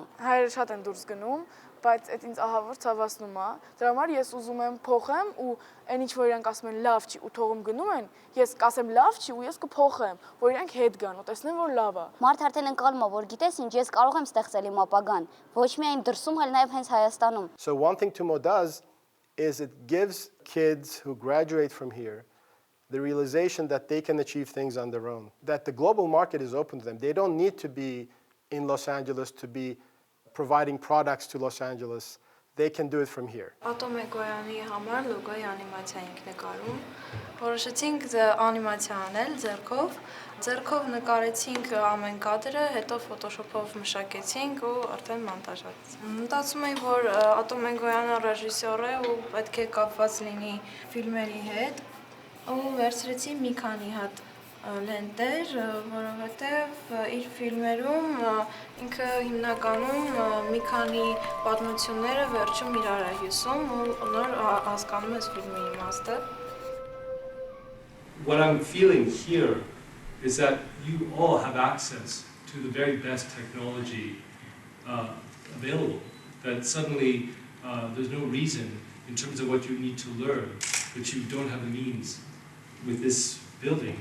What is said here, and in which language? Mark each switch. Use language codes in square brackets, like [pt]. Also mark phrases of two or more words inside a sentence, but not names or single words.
[hy] Հայերը շատ են դուրս գնում, բայց այդ ինձ ահավոր ցավացնում է։ Դրա համար ես ուզում եմ փոխեմ ու այն ինչ որ իրանք ասում են լավ չի ու թողում գնում են, ես կասեմ լավ չի ու ես կփոխեմ, որ իրանք հետ գան ու տեսնեն որ լավ է։ Մարդ արդեն ընկալում է, որ գիտես ինչ, ես կարող եմ ստեղծել իմ ապագան, ոչ միայն դրսում, այլ նաեւ հենց Հայաստանում։ [en] So one thing Tumo does is it gives kids who graduate from here the realization that they can achieve things on their own, that the global market is open to them. They don't need to be in Los Angeles to be providing products to Los Angeles. They can do it from here. [hy] Ատոմեգոյանի համար լոգոյի անիմացիա ենք նկարում։ Որոշեցինք անիմացիա անել ձեռքով նկարեցինք ամեն կադրը, հետո Photoshop-ով մշակեցինք ու արդեն մոնտաժացինք։ Մտածում էի, որ Ատոմեգոյանը ռեժիսոր է ու պետք է կապված լինի ֆիլմերի հետ, ու վերցրեցի մի քանի հատ լենտեր, որովհետև իր ֆիլմերում ինքը հիմնականում մի քանի պատմությունները վերջում իրար է հյուսում ու նոր հասկանում ես ֆիլմի իմաստը։ [en] What I'm feeling here is that you all have access to the very best technology available, that suddenly there's no reason in terms of what you need to learn that you don't have the means with this building.